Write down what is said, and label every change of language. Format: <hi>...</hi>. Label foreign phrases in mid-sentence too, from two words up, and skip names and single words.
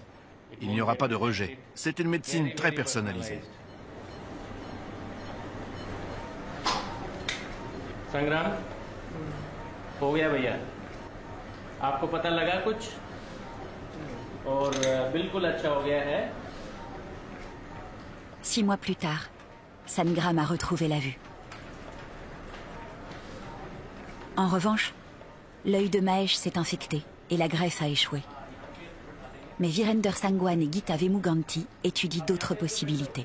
<fr>Il n'y aura pas de rejet. C'est une médecine très personnalisée.</fr> <hi>संग्राम हो गया भैया आपको पता लगा कुछ और बिल्कुल अच्छा हो गया है</hi> <fr>6 mois plus tard, Sangram a retrouvé la vue. En revanche, l'œil de Mahesh s'est infecté et la greffe a échoué. Mais Virender Sangwan et Gita Vemuganti étudient d'autres possibilités.</fr>